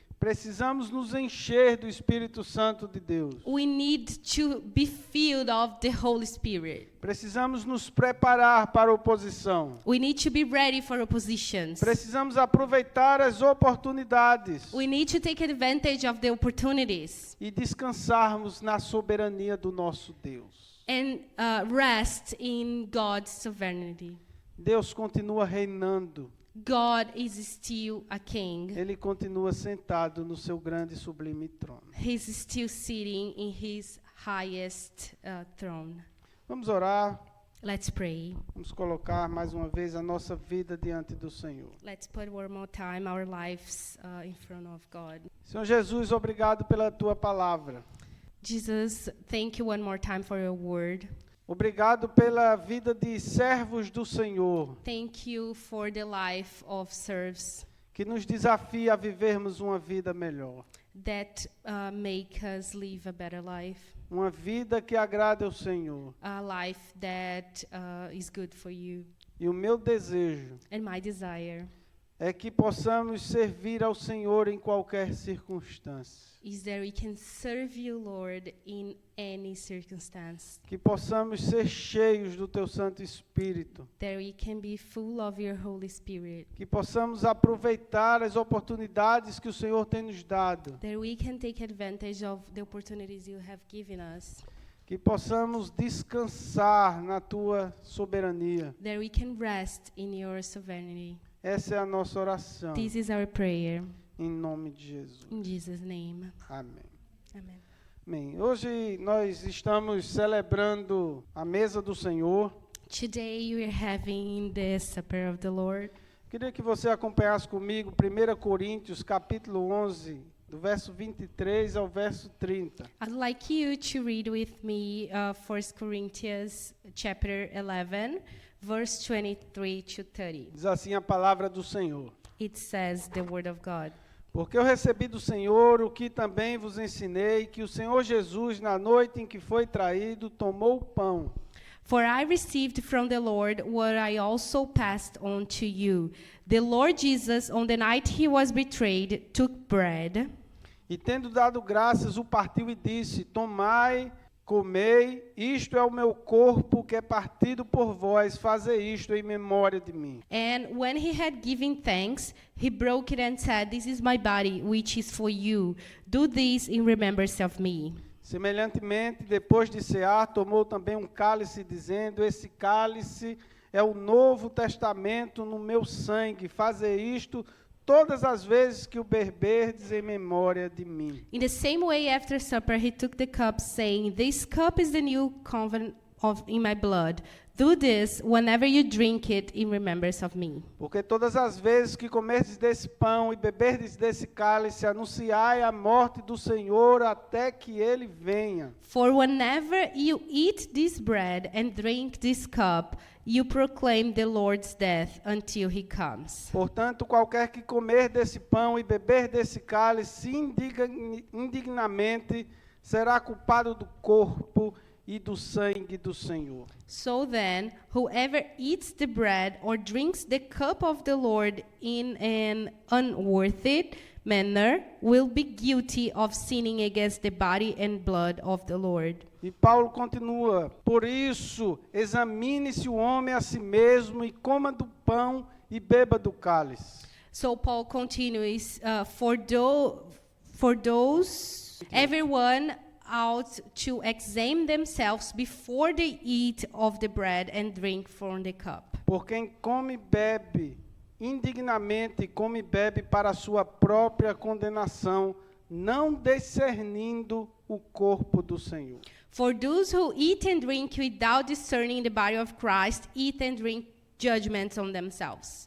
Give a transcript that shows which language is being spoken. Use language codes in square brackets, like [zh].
[pt] Precisamos nos encher do Espírito Santo de Deus. [en] We need to be filled of the Holy Spirit. [pt] Precisamos nos preparar para a oposição. [en] We need to be ready for oppositions. [pt] Precisamos aproveitar as oportunidades [en] We need to take advantage of the opportunities [pt] e descansarmos na soberania do nosso Deus. [en] and rest in God's sovereignty. [pt] Deus continua reinando. [en] God is still a king. [pt] Ele continua sentado no seu grande e sublime trono. [en] He's still sitting in his highest throne. [pt] Vamos orar. [en] Let's pray. [pt] Vamos colocar mais uma vez a nossa vida diante do Senhor. [en] Let's put one more time our lives in front of God. [pt] Senhor Jesus, obrigado pela tua palavra. [en] Jesus, thank you one more time for your word. [pt] Obrigado pela vida de servos do Senhor, [en] Thank you for the life of serfs [pt] que nos desafia a vivermos uma vida melhor. [en] that make us live a better life, [pt] Uma vida que agrade ao Senhor. [en] a life that is good for you. [pt] E o meu desejo [en] And my desire [pt] é que possamos servir ao Senhor em qualquer circunstância. [en] is that we can serve you, Lord, in any circumstance, [pt] Que possamos ser cheios do teu Santo Espírito. [en] that we can be full of your Holy Spirit, [pt] Que possamos aproveitar as oportunidades que o Senhor tem nos dado. [en] that we can take advantage of the opportunities you have given us, [pt] Que possamos descansar na tua soberania. [en] that we can rest in your sovereignty. [pt] Essa é a nossa oração. [en] This is our prayer. [pt] Em nome de Jesus. [en] In Jesus' name. [pt] Amém. [en] Amen. [pt] Amém. Hoje nós estamos celebrando a mesa do Senhor. [en] Today we are having the Supper of the Lord. [pt] Queria que você acompanhasse comigo 1 Coríntios, capítulo 11, do verso 23 ao verso 30. [en] I'd like you to read with me 1 Corinthians chapter 11, verse 23 to 30. [pt] Diz assim a palavra do Senhor. [en] It says the word of God. [pt] Porque eu recebi do Senhor o que também vos ensinei, que o Senhor Jesus, na noite em que foi traído, tomou o pão. [en] For I received from the Lord what I also passed on to you. The Lord Jesus, on the night he was betrayed, took bread. [pt] E tendo dado graças, o partiu e disse: Tomai, comei, isto é o meu corpo que é partido por vós, fazei isto em memória de mim. [en] And when he had given thanks, he broke it and said, This is my body, which is for you. Do this in remembrance of me. [pt] Semelhantemente, depois de cear, tomou também um cálice, dizendo: Esse cálice é o novo testamento no meu sangue. Fazei isto todas as vezes que o beberdes em memória de mim. [en] In the same way, after supper, he took the cup, saying, This cup is the new covenant in my blood. Do this whenever you drink it in remembrance of me. [pt] Porque todas as vezes que comerdes desse pão e beberdes desse cálice, anunciai a morte do Senhor até que ele venha. [en] For whenever you eat this bread and drink this cup, you proclaim the Lord's death until he comes. [pt] Portanto, qualquer que comer desse pão e beber desse cálice indignamente será culpado do corpo e do sangue do Senhor. [en] So then, whoever eats the bread or drinks the cup of the Lord in an unworthy manner will be guilty of sinning against the body and blood of the Lord. [pt] E Paulo continua: Por isso, examine-se o homem a si mesmo e coma do pão e beba do cálice. [en] So Paul continues, for those, everyone ought to examine themselves before they eat of the bread and drink from the cup. [pt] Por quem come e bebe indignamente come e bebe para a sua própria condenação, não discernindo o corpo do Senhor. [en] For those who eat and drink without discerning the body of Christ, eat and drink judgments on themselves.